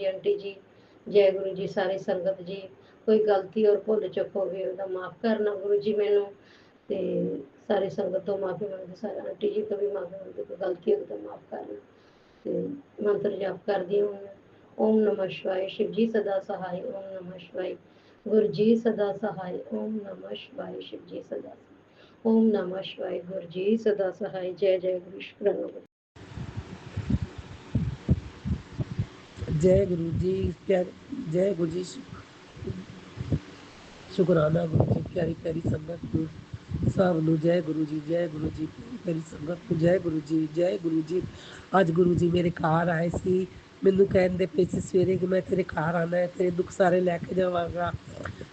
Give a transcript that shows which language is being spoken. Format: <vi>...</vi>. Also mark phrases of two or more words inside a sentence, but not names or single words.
<pa>ਆਂਟੀ ਜੀ, ਜੈ ਗੁਰੂ ਜੀ। ਸਾਰੀ ਸੰਗਤ ਜੀ, ਕੋਈ ਗਲਤੀ ਔਰ ਭੁੱਲ ਚੁੱਕ ਹੋਵੇ ਉਹਦਾ ਮਾਫ ਕਰਨਾ ਗੁਰੂ ਜੀ ਮੈਨੂੰ, ਤੇ ਸਾਰੀ ਸੰਗਤ ਤੋਂ ਮਾਫੀ ਮੰਗਦੀ। ਸਾਰੇ ਆਂਟੀ ਜੀ ਤੋਂ ਵੀ ਮਾਫੀ ਮੰਗਦੀ, ਕੋਈ ਗਲਤੀ ਹੋਵੇ ਤਾਂ ਮਾਫ ਕਰਨਾ। ਤੇ ਮੰਤਰ ਜਾਪ ਕਰਦੀ ਹਾਂ ਮੈਂ।</pa> <hi>ओम नमः शिवाय, शिव जी सदा सहाय। ओम नमः शिवाय, गुरु जी सदा सहाय। ओम नमः शिवाय, शिव जी सदा सहाय। ओम नमः शिवाय, गुरु जी सदा सहाय। जय जय गुरु, शुक्राना गुरु। जय गुरु जी। जय गुरु जी, शुकराना गुरु जी।</hi> <pa>ਪਿਆਰੀ ਪਿਆਰੀ ਸੰਗਤ ਨੂੰ ਸਭ ਨੂੰ ਜੈ ਗੁਰੂ ਜੀ, ਜੈ ਗੁਰੂ ਜੀ। ਪਿਆਰੀ ਸੰਗਤ ਨੂੰ ਜੈ ਗੁਰੂ ਜੀ, ਜੈ ਗੁਰੂ ਜੀ। ਅੱਜ ਗੁਰੂ ਜੀ ਮੇਰੇ ਘਰ ਆਏ ਸੀ, ਮੈਨੂੰ ਕਹਿੰਦੇ ਪਏ ਸੀ ਸਵੇਰੇ ਕਿ ਮੈਂ ਤੇਰੇ ਘਰ ਆਉਣਾ ਹੈ, ਤੇਰੇ ਦੁੱਖ ਸਾਰੇ ਲੈ ਕੇ ਜਾਵਾਂਗਾ।</pa>